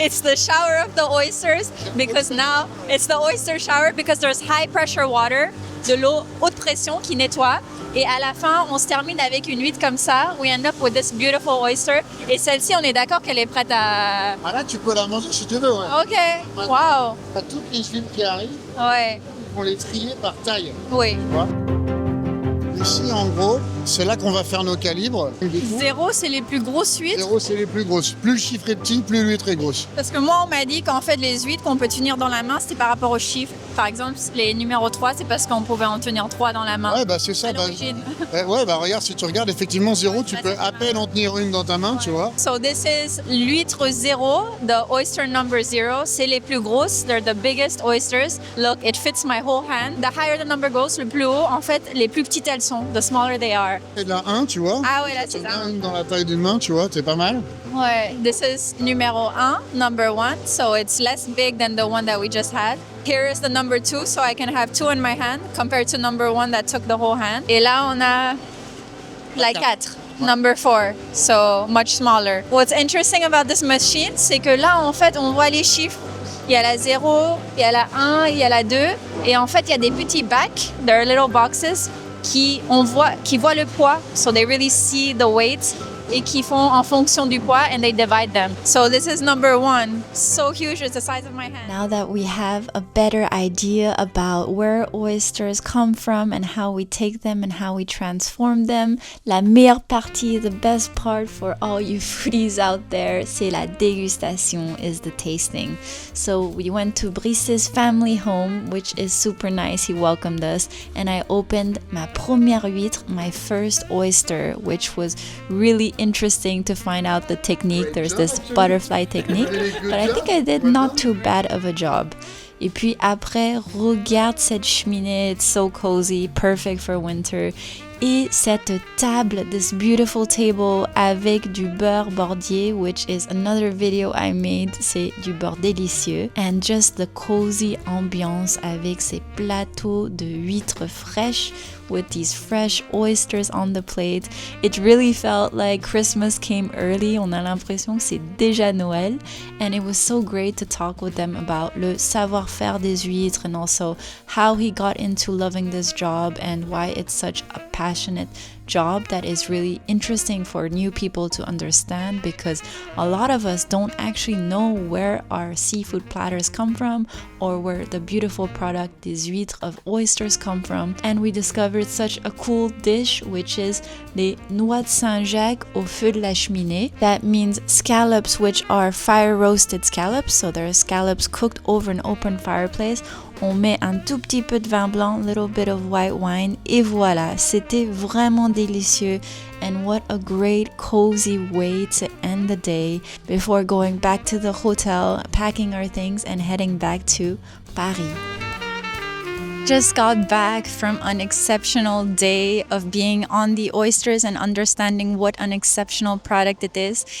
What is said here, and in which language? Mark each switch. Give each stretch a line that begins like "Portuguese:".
English: It's the shower of the oysters because now it's the oyster shower because there's high pressure water,
French: de l'eau haute pression qui nettoie. Et à la fin, on se termine avec une huître comme ça.
English: We end up with this beautiful oyster.
French: Et celle-ci, on est d'accord qu'elle est prête à... Ah là, tu peux la manger si tu veux, ouais. Ok, wow. T'as toutes les huîtres qui arrivent, Ouais, on les trier par taille. oui. Tu vois. Ici, en gros, c'est là qu'on va faire nos calibres. 0, c'est les plus grosses huîtres. 0, c'est les plus grosses. Plus le chiffre est petit, plus l'huître est grosse. Parce que moi, on m'a dit qu'en fait, les huîtres qu'on peut tenir dans la main, c'était par rapport aux chiffres. Par exemple, les numéros 3, c'est parce qu'on pouvait en tenir 3 dans la main. Ouais, bah c'est ça. À l'origine. Ouais, bah regarde, si tu regardes effectivement 0, tu peux à peine en tenir une dans ta main, tu vois.
English: So this is l'huître 0, the oyster number 0.
French: C'est les plus grosses.
English: They're the biggest oysters. Look, it fits my whole hand. The higher the number goes,
French: le plus haut, en fait, les plus petites elles sont.
English: The smaller they are.
French: Et de la 1, tu vois. Ah ouais, là c'est T'en ça. as une dans la taille d'une main, tu vois, c'est pas mal. Ouais.
English: This is numéro 1, number 1. So it's less big than the one that we just had. Here is the number 2, so I can have 2 in my hand compared to number 1 that took the whole hand.
French: Et là, on a la 4.
English: Number 4, so much smaller. What's interesting about this machine,
French: c'est que là, en fait, on voit les chiffres. Il y a la 0, il y a la 1, il y a la 2. Et en fait, il y a des petits bacs,
English: there are little boxes,
French: qui voient le poids.
English: So they really see the weight.
French: Et qui font en fonction du poids
English: and they divide them. So this is number 1. So huge, it's the size of my hand. Now that we have a better idea about where oysters come from and how we take them and how we transform them,
French: la meilleure partie,
English: the best part for all you foodies out there,
French: c'est la dégustation,
English: is the tasting. So we went to Brice's family home, which is super nice. He welcomed us and I opened
French: ma première huître,
English: my first oyster, which was really interesting to find out the technique. There's this butterfly technique, but I think I did not too bad of a job.
French: Et puis après, regarde cette cheminée,
English: it's so cozy, perfect for winter. Et cette table, this beautiful table
French: avec du beurre bordier,
English: which is another video I made,
French: c'est du beurre délicieux.
English: And just the cozy ambiance
French: avec ces plateaux de huîtres fraîches
English: with these fresh oysters on the plate. It really felt like Christmas came early.
French: On a l'impression que c'est déjà Noël.
English: And it was so great to talk with them about
French: le savoir-faire des huîtres
English: and also how he got into loving this job and why it's such a passionate job that is really interesting for new people to understand, because a lot of us don't actually know where our seafood platters come from or where the beautiful product
French: des huîtres
English: of oysters come from. And we discovered such a cool dish, which is
French: les noix de Saint-Jacques au feu de la cheminée.
English: That means scallops which are fire roasted scallops, so they're scallops cooked over an open fireplace.
French: On met un tout petit peu de vin blanc,
English: little bit of white wine,
French: et voilà, c'était vraiment délicieux.
English: And what a great cozy way to end the day before going back to the hotel, packing our things and heading back to Paris. Just got back from an exceptional day of being on the oysters and understanding what an exceptional product it is.